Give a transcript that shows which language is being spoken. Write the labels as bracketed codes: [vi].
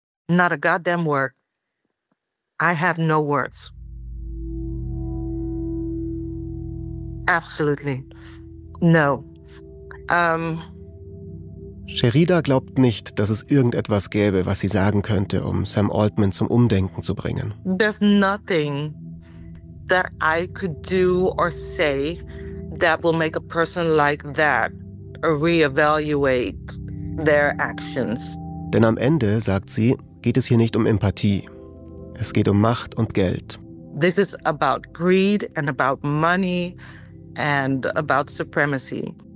[en] Not a goddamn word. I have no words. Absolutely. No. [de] Sherida glaubt nicht, dass es irgendetwas gäbe, was sie sagen könnte, um Sam Altman zum Umdenken zu bringen. [en] There's nothing that I could do or say that will make a person like that reevaluate their actions. [de] Denn am Ende, sagt sie, geht es hier nicht um Empathie. Es geht um Macht und Geld. [en] This is about greed and about money and about supremacy.